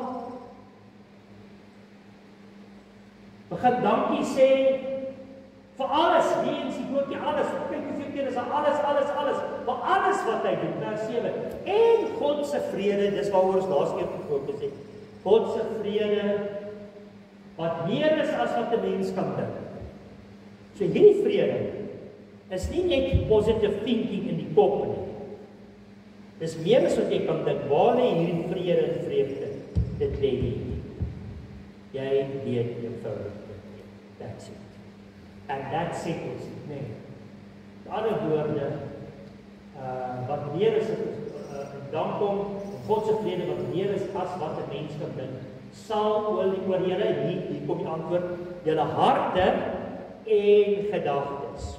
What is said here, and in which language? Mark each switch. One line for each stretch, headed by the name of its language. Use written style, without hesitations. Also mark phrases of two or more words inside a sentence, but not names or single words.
Afrikaans: Begin dankie sê, Vir alles, nie eens die dood nie, alles, kyk hoeveel keer is alles, vir alles wat hy doen, vers 7. En God se vrede, dis waaroor ons laas keer gefokus het, God se vrede, wat meer is as wat 'n mens kan dink. So hierdie vrede, is nie net
English: positive thinking
Afrikaans: in die kop nie. Dis meer as wat jy kan dink, waar lê hierdie vrede en vreugde, dit lê nie. Jy weet eenvoudig dit,
English: that's it. And that settles it,
Afrikaans: nee. In ander woorde, wat meer is, dan kom God se vrede wat meer is as wat 'n mens kan dink, sal oor julle, hier kom die antwoord, julle harte en gedagtes.